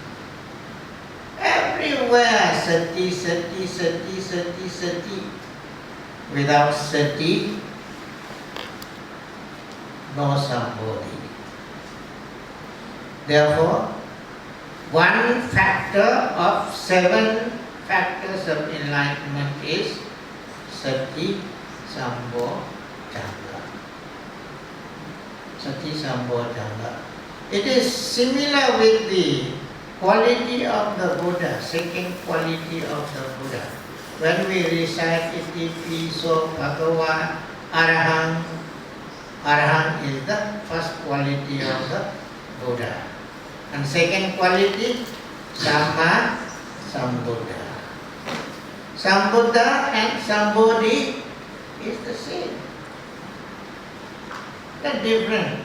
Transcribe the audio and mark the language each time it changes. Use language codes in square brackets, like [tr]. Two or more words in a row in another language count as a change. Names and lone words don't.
[pi] Everywhere sati, sati, sati, sati, sati. [en] Without sati, no sambodhi. Therefore, one factor of 7 factors of enlightenment is [pi] sati, sambodhanga. Sati, sambodhanga. [en] It is similar with the quality of the Buddha, second quality of the Buddha. When we recite [pi] iti piso bhagava arahang, [en] arahang is the first quality of the Buddha. And second quality, [pi] Samma Sambuddha. [en] Sambuddha and Sambodhi is the same. They're different.